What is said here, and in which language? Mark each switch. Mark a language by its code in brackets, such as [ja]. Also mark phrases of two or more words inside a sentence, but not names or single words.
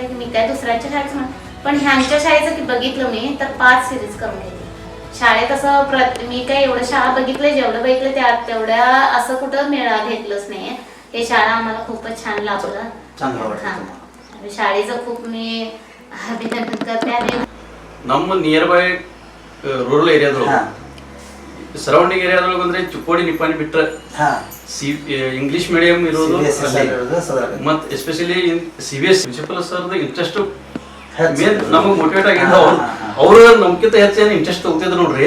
[mr] मी काय दुसऱ्यांच्या शाळेचं पण ह्यांच्या शाळेचं की बघितलं मी तर 5 सिरीज करून घेतली. शाळेत असं मी काय एवढं शाळा बघितलं जेवढं बघितलं त्यात तेवढ्या असं कुठं घेतलंच नाही. हे शाळा आम्हाला खूपच छान लागलं. शाळेचं खूप मी अभिनंदन करते. आणि [kn] ನಮ್ಮ [en] near by rural [kn] ಏರಿಯಾದೊಳಗೆ ಸರೌಂಡಿಂಗ್ ಏರಿಯಾದೊಳಗೆ ಅಂದ್ರೆ ಚಿಕ್ಕೋಡಿ ನಿಪ್ಪಾಣಿ ಬಿಟ್ರೆ [en] English medium [kn] ಇರೋದು ಮತ್ತು [en] especially CBSE principal [kn] ಸರ್ದ ಇಂಟ್ರೆಸ್ಟ್ ಮೇನ್ ನಮಗೆ ಮೋಟಿವೇಟ್ ಆಗಿದ್ದ ಅವರು ನಮ್ಗಿಂತ ಹೆಚ್ಚೇನು ಇಂಟ್ರೆಸ್ಟ್ ತಗೋತಿದ್ರು ನೋಡ್ರಿ.